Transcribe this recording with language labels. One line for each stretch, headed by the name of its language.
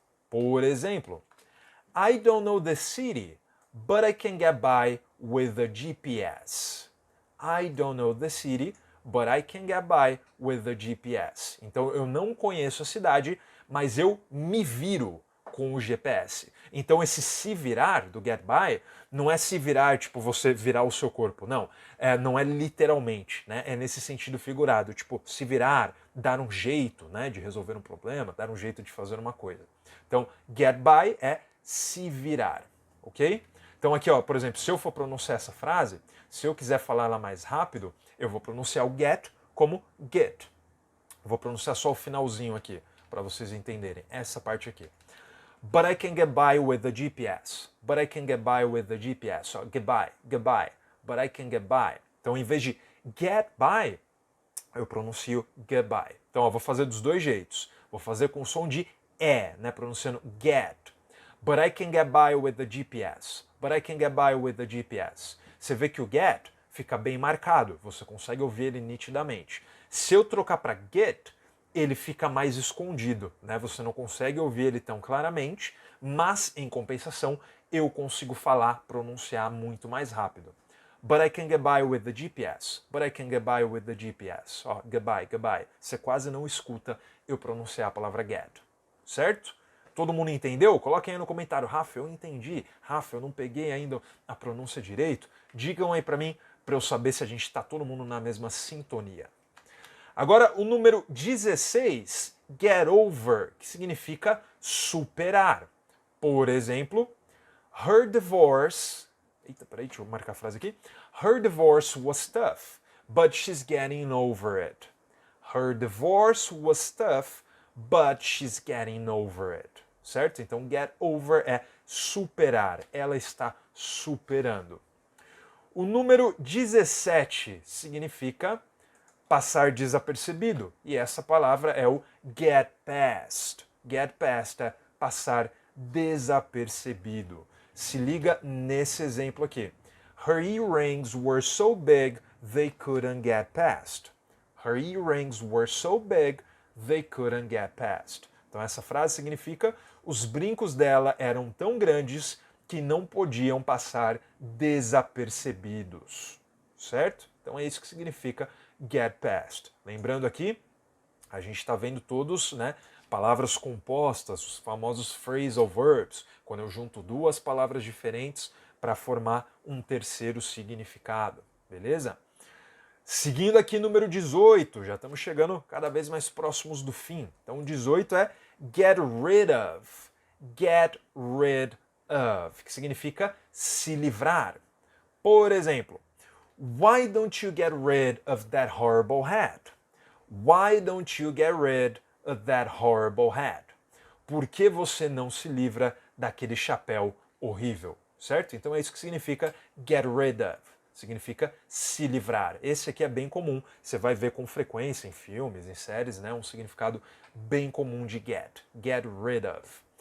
English: Por exemplo, I don't know the city, but I can get by with the GPS. I don't know the city, but I can get by with the GPS.
Portuguese: Então eu não conheço a cidade, mas eu me viro com o GPS. Então esse se virar do get by não é se virar, tipo você virar o seu corpo, não. Não é literalmente, né? É nesse sentido figurado, tipo se virar, dar um jeito, né, de resolver um problema, dar um jeito de fazer uma coisa. Então get by é se virar, ok? Então aqui, ó, por exemplo, se eu for pronunciar essa frase, se eu quiser falar ela mais rápido, eu vou pronunciar o get como get. Vou pronunciar só o finalzinho aqui, para vocês entenderem, essa parte aqui.
English: But I can get by with the GPS. But I can get by with the GPS. So, get by. But I can get by.
Portuguese: Então, em vez de get by, eu pronuncio get by. Então, eu vou fazer dos dois jeitos. Vou fazer com o som de E, né? Pronunciando get.
English: But I can get by with the GPS. But I can get by with the GPS.
Portuguese: Você vê que o get fica bem marcado. Você consegue ouvir ele nitidamente. Se eu trocar para get, ele fica mais escondido, né? Você não consegue ouvir ele tão claramente, mas em compensação eu consigo falar, pronunciar muito mais rápido.
English: But I can get by with the GPS. But I can get by with the GPS.
Portuguese: Ó, get by. Você quase não escuta eu pronunciar a palavra get. Certo? Todo mundo entendeu? Coloquem aí no comentário. Rafa, eu entendi. Rafa, eu não peguei ainda a pronúncia direito. Digam aí pra mim, pra eu saber se a gente tá todo mundo na mesma sintonia. Agora, o número 16, get over, que significa superar. Por exemplo,
English: her divorce...
Portuguese: Eita, peraí, deixa eu marcar a frase aqui.
English: Her divorce was tough, but she's getting over it. Her divorce was tough, but she's getting over it.
Portuguese: Certo? Então, get over é superar. Ela está superando. O número 17 significa passar desapercebido. E essa palavra é o get past. Get past é passar desapercebido. Se liga nesse exemplo aqui.
English: Her earrings were so big they couldn't get past. Her earrings were so big they couldn't get past.
Portuguese: Então essa frase significa os brincos dela eram tão grandes que não podiam passar desapercebidos. Certo? Então é isso que significa get past. Lembrando aqui, a gente está vendo todos, né, palavras compostas, os famosos phrasal verbs, quando eu junto duas palavras diferentes para formar um terceiro significado, beleza? Seguindo aqui, número 18, já estamos chegando cada vez mais próximos do fim. Então, 18 é get rid of. Get rid of, que significa se livrar. Por exemplo,
English: why don't you get rid of that horrible hat? Why don't you get rid of that horrible hat?
Portuguese: Por que você não se livra daquele chapéu horrível? Certo? Então é isso que significa get rid of. Significa se livrar. Esse aqui é bem comum. Você vai ver com frequência em filmes, em séries, né? Um significado bem comum de get. Get rid of.